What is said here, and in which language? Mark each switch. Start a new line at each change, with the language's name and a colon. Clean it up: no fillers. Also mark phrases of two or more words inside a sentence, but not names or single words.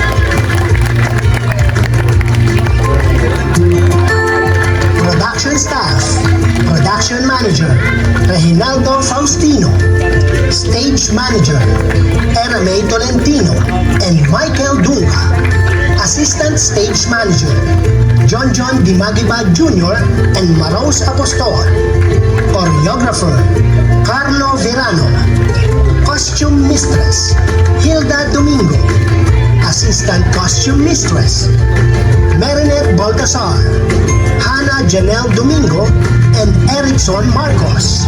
English: Production Staff, Production Manager, Reginaldo Faustino, Stage Manager, Eramay Tolentino, and Michael Dunca, Assistant Stage Manager, John Di Magiba Jr. and Marose Apostol, Choreographer, Carlo Verano, Costume Mistress, Hilda Domingo, Assistant Costume Mistress, Marinette Baltasar, Hannah Janelle Domingo, and Erickson Marcos.